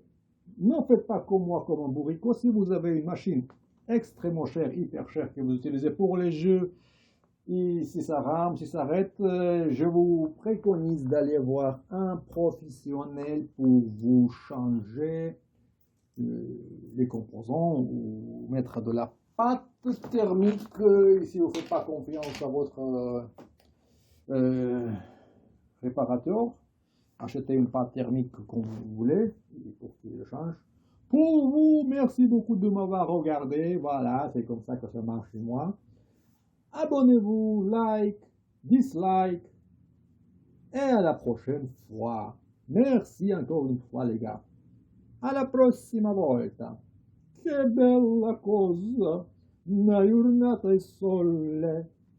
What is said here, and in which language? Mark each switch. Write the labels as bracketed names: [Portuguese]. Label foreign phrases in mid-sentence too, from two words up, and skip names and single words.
[French] Ne faites pas comme moi, comme un bourricot. Si vous avez une machine extrêmement chère, hyper chère, que vous utilisez pour les jeux, et si ça rame, si ça arrête, je vous préconise d'aller voir un professionnel pour vous changer les composants ou mettre de la pâte thermique si vous ne faites pas confiance à votre réparateur. Achetez une pâte thermique comme vous voulez pour qu'il le change. Pour vous, merci beaucoup de m'avoir regardé. Voilà, c'est comme ça que ça marche chez moi. Abonnez-vous, like, dislike, et à la prochaine fois. Merci encore une fois, les gars. [Italian] Alla prossima volta. Che bella cosa, una giornata e sole.